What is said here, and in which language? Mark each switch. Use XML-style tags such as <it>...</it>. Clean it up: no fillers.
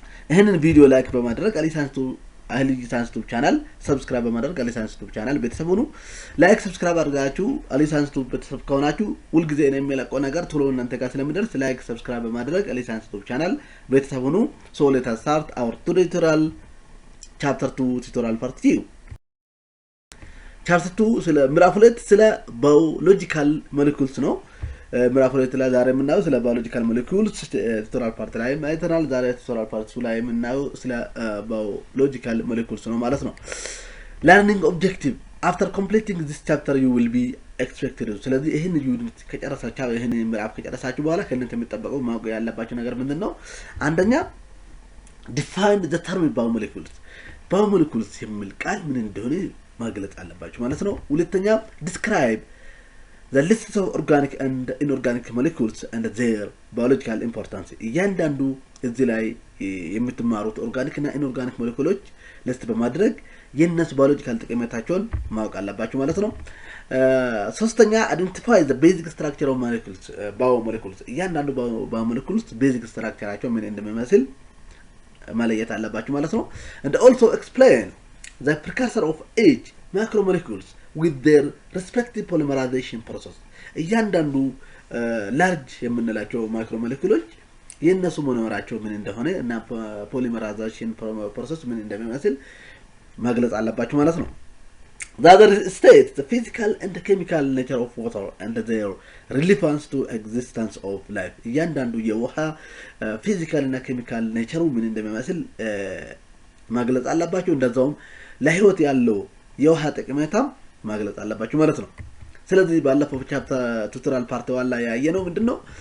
<am>ይሄንን ቪዲዮ ላይክ በማድረግ አሊ ሳይንስ ዩቲዩብ ቻናል ሰብስክራይብ በማድረግ አሊ ሳይንስ ዩቲዩብ ቻናል ቤተሰብ ሁኑ። ላይክ ሰብስክራይብ አድርጋችሁ አሊ ሳይንስ ዩቲዩብ ቤተሰብ ከሆናችሁ ሁሉ ጊዜ ነው የሚለቀው ነገር ቶሎ እናንተ ጋር ስለሚደርስ ላይክ ሰብስክራይብ በማድረግ አሊ ሳይንስ ዩቲዩብ ቻናል ቤተሰብ ሁኑ።</am> <en>So let us start our tutorial chapter 2 tutorial part 2.</en> <am>chapter 2 ስለ ምዕራፍ 2 ስለ biological molecules ነው። ምዕራፍ 2 ላይ ዛሬ የምናየው ስለ biological molecules tutorial part ላይ አይተናል። ዛሬ tutorial part 2 ላይ የምናየው ስለ biological molecules ነው ማለት ነው።</am> <en>learning objective after completing this chapter you will be expected.</en> <am>ስለዚህ ይሄን ዩኒት ከጨረሳችሁ ይሄን ምዕራፍ ከጨረሳችሁ በኋላ ከእናንተ የሚጠበቀው ማወቅ ያለባችሁ ነገር ምንድነው?</am> <en>አንደኛ define the term biomolecules.</en> <am>biomolecules የሚል ቃል ምን እንደሆነ ማግለጽ አለባችሁ ማለት ነው። ሁለተኛ</am> <en>describe the list of organic and inorganic molecules and their biological importance.</en> <am>እያንዳንዱ እዚህ ላይ የምትማሩት ኦርጋኒክ እና ኢንኦርጋኒክ ሞለኪውሎች ሊስት በማድረግ የነሱ ባዮሎጂካል ጠቀሜታቸውን ማወቅ አለባችሁ ማለት ነው። ሶስተኛ</am> <en>identify the basic structure of molecules biomolecules.</en> <am>እያንዳንዱ biomolecules basic structureቸው ምን እንደሚመስል ማለየት አለባችሁ ማለት ነው።</am> <en>and also explain the precursor of each macromolecules with their respective polymerization process.</en> <am>እያንዳንዱ ላርጅ የምንላቸው ማክሮሞለኪውሎች የነሱ ሞኖመራቸው ምን እንደሆነ እና polymerization process ምን እንደሚመስል ማግለጽ አለባችሁ ማለት ነው።</am> <en>The other states the physical and chemical nature of water and their relevance to existence of life.</en> <am>እያንዳንዱ የውሃ ፊዚካል እና ኬሚካል ኔቸሩ ምን እንደሚመስል ማግለጽ አለባችሁ። እንደዛውም ለህይወት ያለው የውሃ ጠቀሜታ ማግለጽ አለባችሁ ማለት ነው። ስለዚህ ባለፈው ቻፕተር ቱቶሪያል ፓርት 1 ላይ ያየነው ምንድነው</am>